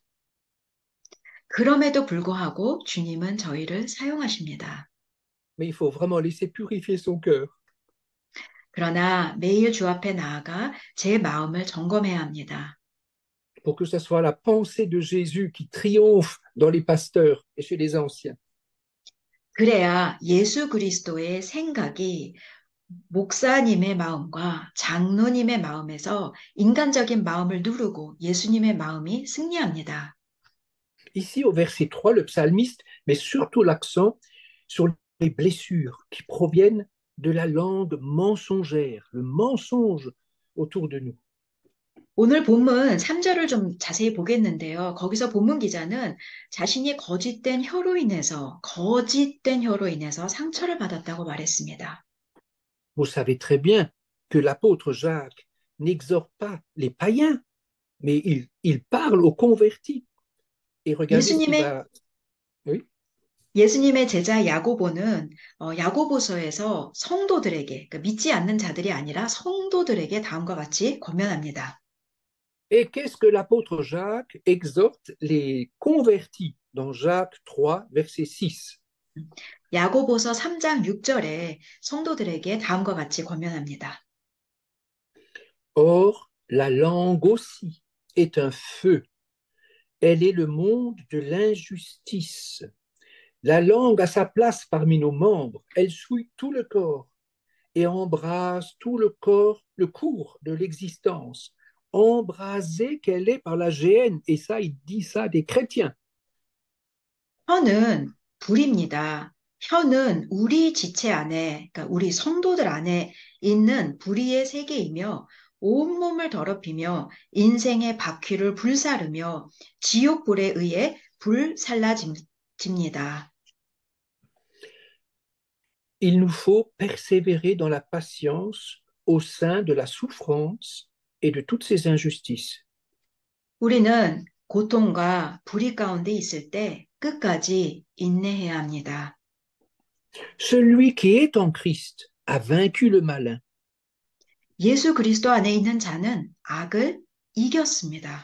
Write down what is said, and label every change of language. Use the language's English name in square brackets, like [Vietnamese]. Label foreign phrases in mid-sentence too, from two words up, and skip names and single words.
[Korean] 그럼에도 불구하고 주님은 저희를 사용하십니다. [French] Mais il faut vraiment laisser purifier son cœur. [Korean] 그러나 매일 주 앞에 나아가 제 마음을 점검해야 합니다. [French] Pour que ce soit la pensée de Jésus qui triomphe dans les pasteurs et chez les anciens. [Korean] 그래야 예수 그리스도의 생각이 목사님의 마음과 장로님의 마음에서 인간적인 마음을 누르고 예수님의 마음이 승리합니다. [French] Ici, au verset 3, le psalmiste met surtout l'accent sur les blessures qui proviennent de la langue mensongère, le mensonge autour de nous. [Korean] 오늘 본문 3절을 좀 자세히 보겠는데요. 거기서 본문 기자는 자신이 거짓된 혀로 인해서 상처를 받았다고 말했습니다. [French] Vous savez très bien que l'apôtre Jacques n'exhorte pas les païens, mais il parle aux convertis. Et regardez ce qu'il [Korean] 예수님의 [French] va... Oui. [Korean] 예수님의 제자 야고보는 야고보서에서 성도들에게, 그러니까 믿지 않는 자들이 아니라 성도들에게 다음과 같이 권면합니다. [French] Et qu'est-ce que l'apôtre Jacques exhorte les convertis dans Jacques 3, verset 6? [Korean] 야고보서 3장 6절에 성도들에게 다음과 같이 권면합니다. [French] Or, la langue aussi est un feu. Elle est le monde de l'injustice. La langue a sa place parmi nos membres. Elle souille tout le corps et embrase tout le corps, le cours de l'existence. Embrasée qu'elle est par la géhenne. Et ça, il dit ça des chrétiens. [Korean] 혀는 불입니다. 혀는 우리 지체 안에, 그러니까 우리 성도들 안에 있는 불의의 세계이며 온몸을 더럽히며 인생의 바퀴를 불사르며 지옥불에 의해 불살라집니다. [French] Il nous faut persévérer dans la patience au sein de la souffrance et de toutes ces injustices. [Korean] 우리는 고통과 불의 가운데 있을 때 끝까지 인내해야 합니다. [French] Celui qui est en Christ a vaincu le malin. [Korean] 예수 그리스도 안에 있는 자는 악을 이겼습니다.